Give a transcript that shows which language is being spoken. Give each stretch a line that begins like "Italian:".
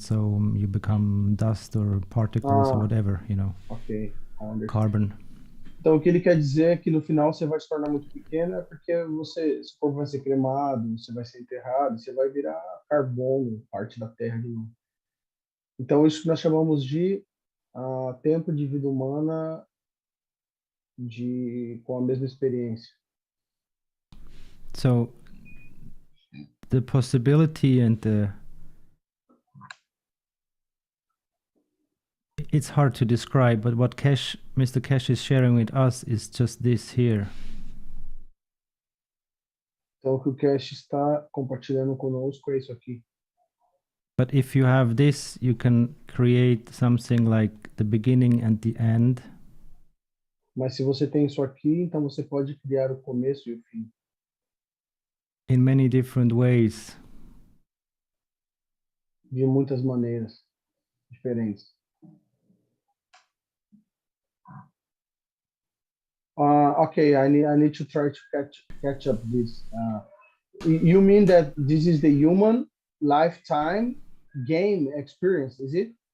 English: So you become dust or particles or whatever, Ok, carbon.
Portuguese: Então o que ele quer dizer é que no final você vai se tornar muito pequeno, porque seu corpo vai ser cremado, você vai ser enterrado, você vai virar carbono, parte da terra de novo. Então isso que nós chamamos de tempo de vida humana com a mesma experiência.
English: So the possibility and it's hard to describe, but what Mr. Keshe is sharing with us is just this here.
Portuguese: Então o que o Keshe está compartilhando conosco é isso aqui.
English: But if you have this, you can create something like the beginning and the end.
Portuguese: Mas se você tem isso aqui, então você pode criar o começo e o fim.
English: In many different ways.
Portuguese: De muitas maneiras diferentes.
English: Okay, I need to try to catch up this. You mean that this is the human lifetime game experience, is it?